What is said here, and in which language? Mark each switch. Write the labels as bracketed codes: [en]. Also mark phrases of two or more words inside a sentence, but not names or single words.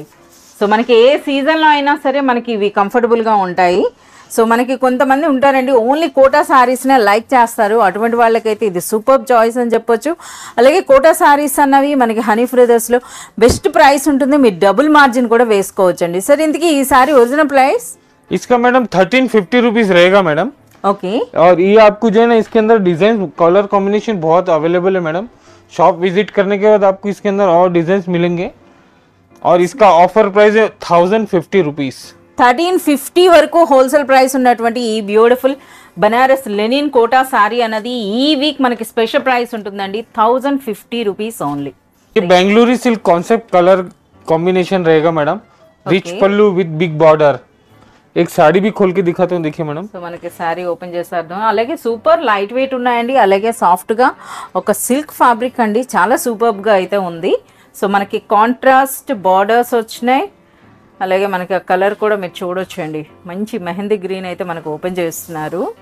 [te] సో మనకి ఏ సీజన్లో అయినా సరే మనకి ఇవి కంఫర్టబుల్గా ఉంటాయి. సో మనకి కొంతమంది ఉంటారండి [en] only Kota sarees [te] లైక్ చేస్తారు, అటువంటి వాళ్ళకైతే ఇది సూపర్ చాయిస్ అని చెప్పొచ్చు. అలాగే కోటా శారీస్ అన్నవి మనకి హనీ బ్రదర్స్లో [en] best price [te] ఉంటుంది, మీరు [en] double margin [te] కూడా వేసుకోవచ్చు అండి. సరే ఇంతకీ ఈ శారీ [en] original price? [hi] इसका मैडम 1350 रुपीज रहेगा मैडम. ओके. और ये आपको जो है ना इसके अंदर [en] design colour combination [hi] बहुत अवेलेबल है मैडम. [en] shop visit [hi] करने के बाद आपको इसके अंदर और डिजाइन मिलेंगे. और इसका [en] offer price [hi] है 1050 रुपीज. [te] 1350 వరకు [en] wholesale price [te] ఉన్నటువంటి ఈ [en] beautiful Banaras linen Kota saree [te] అన్నది ఈ వీక్ మనకి [en] special price [te] ఉంటుందండి, 1050 [en] rupees only. [hi] ये [en] Bengaluru silk concept colour combination [hi] रहेगा मैडम. [en] rich pallu with big border. [hi] एक साड़ी भी खोल के दिखाता हूँ, देखिए मैडम. [te] సో మనకి [en] saree open [te] చేసేద్దాం. అలాగే [en] super light weight [te] ఉన్నాయండి, అలాగే సాఫ్ట్ గా ఒక [en] silk fabric [te] అండి, చాలా సూపర్బ్ గా అయితే ఉంది. సో మనకి [en] contrast borders [te] వచ్చినాయి. అలాగే మనకి ఆ కలర్ కూడా మీరు చూడొచ్చు అండి, మంచి మెహందీ గ్రీన్ అయితే మనకు ఓపెన్ చేస్తున్నారు.